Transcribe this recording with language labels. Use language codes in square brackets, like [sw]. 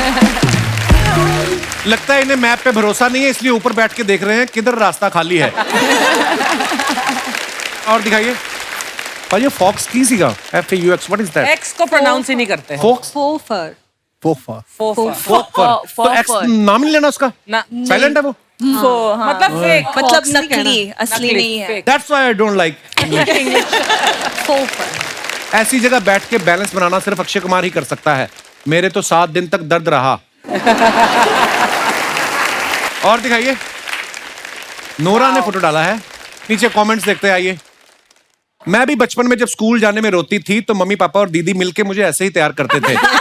[hi] लगता है इन्हें मैप पे भरोसा नहीं है, इसलिए ऊपर बैठ के देख रहे हैं किधर रास्ता खाली है। और दिखाइए पाजी, फॉक्स की सीगा, FAUX, [en] What is that? [hi] X को प्रोनाउंस ही नहीं करते। फॉक्स, फोफर। फोफा। तो एक्स नाम नहीं लेना उसका, ना, साइलेंट है वो। मतलब फेक, मतलब नकली, असली नहीं है। [en] That's why I don't like English. फोफर। [hi] ऐसी जगह बैठ के बैलेंस बनाना सिर्फ अक्षय कुमार ही कर सकता है। मेरे तो 7 दिन तक दर्द रहा। और दिखाइए, नोरा ने फोटो डाला है, नीचे कमेंट्स देखते हैं, आइए। मैं भी बचपन में जब स्कूल जाने में रोती थी तो मम्मी पापा और दीदी मिलके मुझे ऐसे ही तैयार करते थे।